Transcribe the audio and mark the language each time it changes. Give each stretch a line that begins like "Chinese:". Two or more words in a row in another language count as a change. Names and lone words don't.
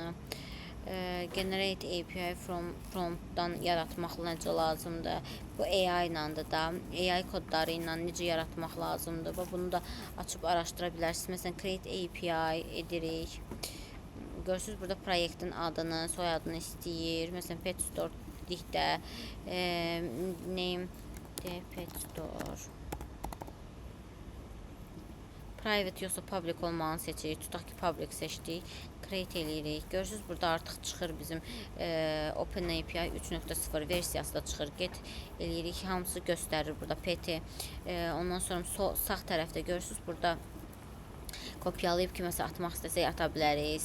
English: Generate API from promptdan
Azerbaijani: yaratmaq necə lazımdır. Bu AI ilandır da, AI kodları ilə necə yaratmaq lazımdır. Bunu da açıb araşdıra bilərsiniz. Məsələn,
English: create API
Azerbaijani: edirik. Görürsüz burada proyektin adını, soyadını istəyir. Məsələn, Pet Store dedikdə name de Pet Store. Private yoxsa public olmağını seçirik. Tutaq ki, public seçdik. Create eləyirik. Görürsüz burada artıq çıxır bizim OpenAPI 3.0 versiyası da çıxır. Get eləyirik. Hamısı göstərir burada Pet'i. Ondan sonra sağ tərəfdə görürsüz burada kopyalayıb kiməsə atmaq istəsək ata bilərik.